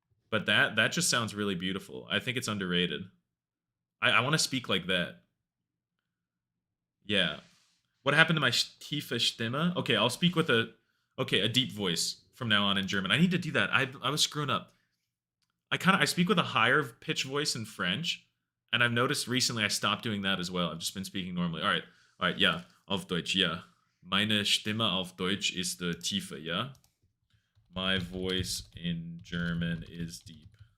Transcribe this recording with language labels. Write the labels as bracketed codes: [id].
[en] But that just sounds really beautiful. I think it's underrated. I want to speak like that. Yeah. What happened to my [de] tiefe Stimme? [en] Okay, I'll speak with a deep voice from now on in German. I need to do that. I was screwing up. I speak with a higher pitch voice in French, and I've noticed recently I stopped doing that as well. I've just been speaking normally. All right, [de] ja, auf Deutsch, ja. Meine Stimme auf Deutsch ist tiefe, ja. [en] My voice in German is deep.